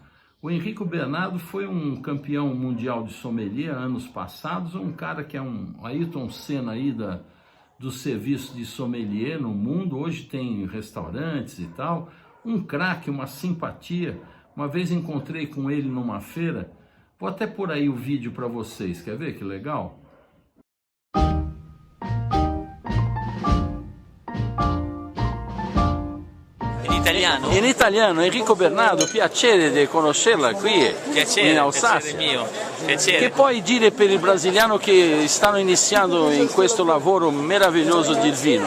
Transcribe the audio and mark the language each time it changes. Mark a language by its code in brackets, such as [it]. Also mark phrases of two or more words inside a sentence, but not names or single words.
[pt] O Enrico Bernardo foi um campeão mundial de sommelier anos passados, um cara que é um Ayrton Senna aí do serviço de sommelier no mundo, hoje tem restaurantes e tal, um craque, uma simpatia. Uma vez encontrei com ele numa feira, vou até pôr aí o vídeo para vocês, quer ver que legal? [it] In italiano, Enrico Bernardo, piacere di conoscerla qui in Alsácia. Piacere. Che puoi dire per il brasiliano che stanno iniziando in questo lavoro meraviglioso del vino?